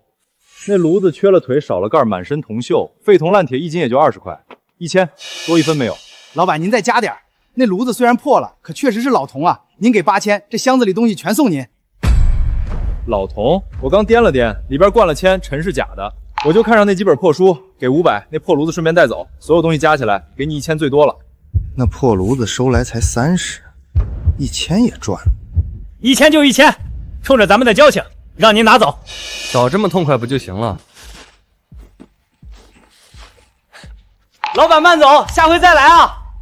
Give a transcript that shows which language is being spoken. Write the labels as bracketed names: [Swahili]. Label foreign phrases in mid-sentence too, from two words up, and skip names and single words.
[Chinese] 那爐子缺了腿，少了蓋，滿身銅鏽，廢銅爛鐵1斤也就20塊，1000，多1分沒有。老闆您再加點，那爐子雖然破了，可確實是老銅啊。您給8000，這箱子裡東西全送您。老銅？我剛掂了掂，裡邊灌了鉛，塵是假的。我就看上那幾本破書，給500，那破爐子順便帶走，所有東西加起來給你1000最多了。那破爐子收來才30，1000也賺了。 1000就1000，衝着咱們的交情，讓您拿走。早這麼痛快不就行了？老闆慢走，下回再來啊